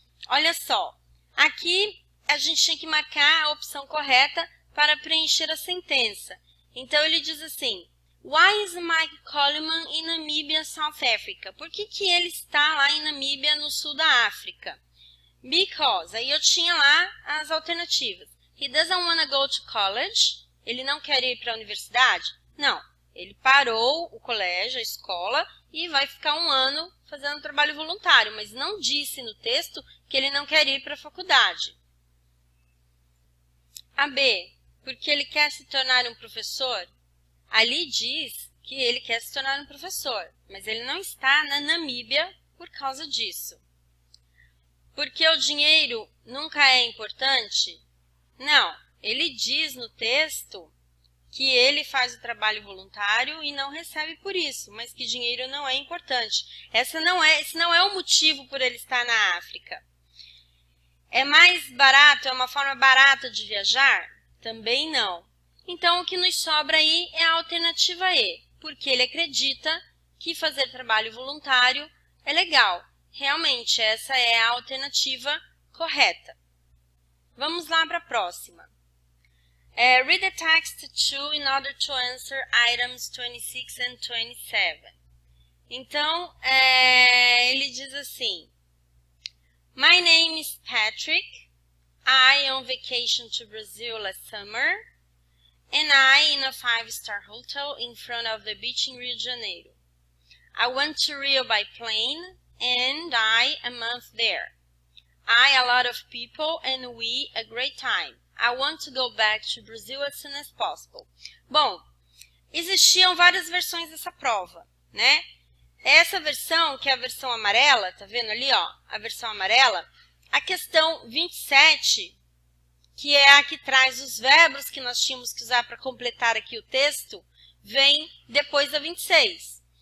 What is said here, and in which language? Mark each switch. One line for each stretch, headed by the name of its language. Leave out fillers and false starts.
Portuguese: Olha só, aqui a gente tem que marcar a opção correta para preencher a sentença. Então, ele diz assim,
English: Why is Mike Coleman in Namibia, South Africa?
Portuguese: Por que ele está lá em Namíbia, no sul da África? Because, aí eu tinha lá as alternativas.
English: He doesn't want to go to college.
Portuguese: Ele não quer ir para a universidade? Não. Ele parou o colégio, a escola, e vai ficar 1 ano fazendo trabalho voluntário, mas não disse no texto que ele não quer ir para a faculdade. A B, porque ele quer se tornar um professor? Ali diz que ele quer se tornar um professor, mas ele não está na Namíbia por causa disso. Porque o dinheiro nunca é importante? Não, ele diz no texto que ele faz o trabalho voluntário e não recebe por isso, mas que dinheiro não é importante. Esse não é o motivo por ele estar na África. É mais barato, é uma forma barata de viajar? Também não. Então, o que nos sobra aí é a alternativa E, porque ele acredita que fazer trabalho voluntário é legal. Realmente, essa é a alternativa correta. Vamos lá para a próxima.
English: Read the text 2 in order to answer items 26 and 27.
Portuguese: Então, ele diz assim,
English: My name is Patrick. I on vacation to Brazil last summer. And I in a 5-star hotel in front of the beach in Rio de Janeiro. I went to Rio by plane and I a month there. I a lot of people and we a great time. I want to go back to Brazil as soon as possible.
Portuguese: Bom, existiam várias versões dessa prova, né? Essa versão, que é a versão amarela, tá vendo ali, ó, a versão amarela, a questão 27, que é a que traz os verbos que nós tínhamos que usar para completar aqui o texto, vem depois da 26.